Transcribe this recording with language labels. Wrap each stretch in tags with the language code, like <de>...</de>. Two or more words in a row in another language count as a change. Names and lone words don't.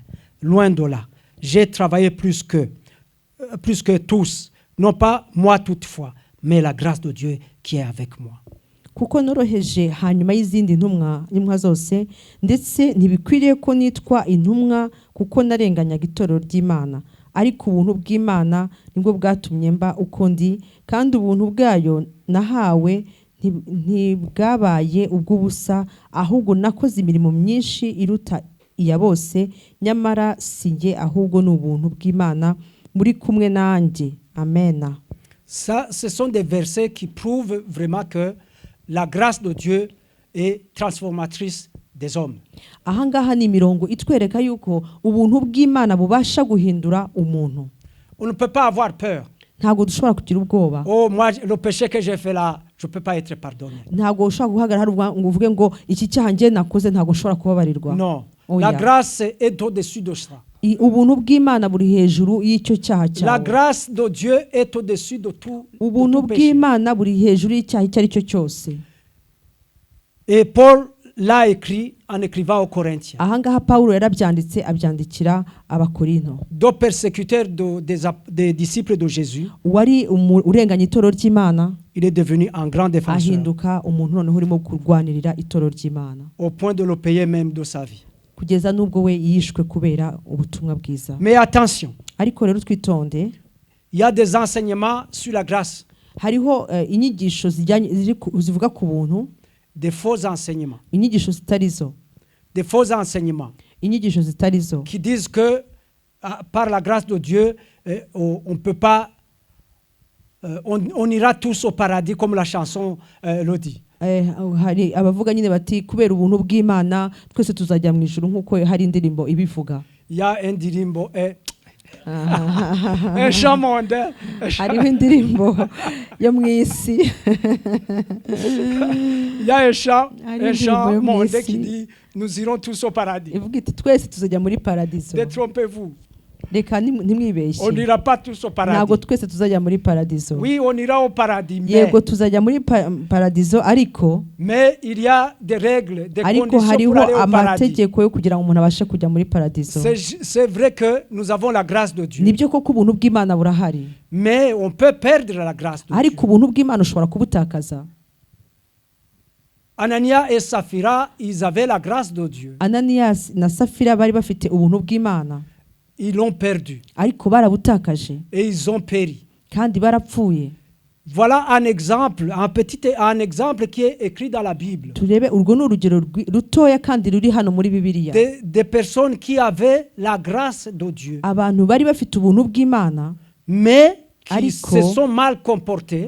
<fr>Loin de là. J'ai travaillé plus que tous. Non pas moi toutefois, mais la grâce de Dieu qui est avec moi.</fr> <rw>Kuko noroheje hanyuma y'izindi ntumwa zose, ndetse ntibikwiriye ko nitwa intumwa kuko narenganyaga itorero ry'Imana, ariko ubuntu bw'Imana nibwo bwatumye mba uko ndi, kandi ubuntu bwayo nahawe ntibwabaye ubw'ubusa, ahubwo nakoze imirimo myinshi iruta iya bose, nyamara sinjye ahubwo ni ubuntu bw'Imana muri kumwe nanjye. Amen.</rw> <fr>Ça, ce sont des versets qui prouvent vraiment que la grâce de Dieu est transformatrice des hommes.</fr> <rw>Ahangaha ni imirongo itwereka yuko ubuntu bw'Imana bubasha guhindura umuntu.</rw> <fr>On ne peut pas avoir peur.</fr> <rw>Ntago dushobora kugira ubwoba.</rw> <fr>Oh, moi, le péché que j'ai fait là, je ne peux pas être pardonné.</fr> <rw>Ntago ushobora guhagarara ngo uvuge ngo iki cyaha ngiye nakoze ntago ushobora kubabarirwa.</rw> <fr>Non. La grâce est au-dessus de ça.</fr> <rw>Ubuntu bw'Imana buri hejuru y'icyo cyaha cyawe.</rw> <fr>La grâce de Dieu est au-dessus de tout.</fr> <rw>Ubuntu bw'Imana buri hejuru y'icyaha icyo ari cyo cyose.</rw> <fr>Et Paul l'a écrit en écrivant aux Corinthiens.</fr> <rw>Ahangaha Paulo yarabyanditse abyandikira Abakorinto.</rw> <fr>Deux persécuteurs des disciples de Jésus.</fr> <rw>Wari urenganya itorero ry'Imana.</rw> <fr>Il est devenu un grand défenseur.</fr> <rw>Ahinduka umuntu noneho urimo kurwanirira itorero ry'Imana.</rw> <fr>Au point de le payer même de sa vie.</fr> <rw>Kugeza nubwo we yishwe kubera ubutumwa bwiza.</rw> <fr>Mais attention.</fr> <rw>Ariko rero twitonde.</rw> <fr>Il y a des enseignements sur la grâce.</fr> <rw>Hariho inyigisho zivuga ku buntu.</rw> <fr>Des faux enseignements.</fr> <rw>Inyigisho zitarizo.</rw> <fr>Des faux enseignements.</fr> <rw>Inyigisho zitarizo.</rw> <fr>Qui disent que par la grâce de Dieu, on peut pas, on ira tous au paradis comme la chanson le dit.</fr> <rw>Hari abavuga nyine bati kubera ubuntu bw'Imana twese tuzajya mu ijuru nkuko hari indirimbo ibivuga. Ya indirimbo</rw> <fr>un chant mondain.</fr> <rw>Hariho indirimbo yo mu isi.</rw> <fr>Il y a un chant mondain qui dit nous irons tous au paradis.</fr> <rw>Ivuga iti twese tuzajya muri paradiso.</rw> <fr>Détrompez-vous.</fr> <rw>Reka ntimwibeshye.</rw> <fr>On n'ira pas tous au paradis.</fr> <rw>Ntabwo twese tuzajya muri paradiso.</rw> <fr>Oui, on ira au paradis.</fr> <rw>Yego tuzajya muri paradiso ariko.</rw> <fr>Mais il y a des règles, des conditions pour aller au paradis.</fr> <rw>Amategeko yo kugira ngo umuntu abashe kujya muri paradiso.</rw> <fr>C'est vrai que nous avons la grâce de Dieu.</fr> <rw>Nibyo koko ubuntu bw'Imana burahari.</rw> <fr>Mais on peut perdre la grâce de Dieu.</fr> <rw>Ariko ubuntu bw'Imana ushobora kubutakaza.</rw> <fr>Ananias et Saphira, ils avaient la grâce de Dieu.</fr> <rw>Ananias na Safira bari bafite ubuntu bw'Imana.</rw> <fr>Ils l'ont perdu.</fr> <rw>Ariko barabutakaje.</rw> <fr>Et ils ont péri.</fr> <rw>Kandi barapfuye.</rw> <fr>Voilà un exemple, un exemple qui est écrit dans la Bible.</fr> <rw>Turebe urwo ni urugero rutoya kandi ruri hano muri Bibiliya.</rw> <fr>Des personnes qui avaient la grâce de Dieu.</fr> <rw>Abantu bari bafite ubuntu bw'Imana.</rw> <fr>Mais qui se sont mal comportés.</fr>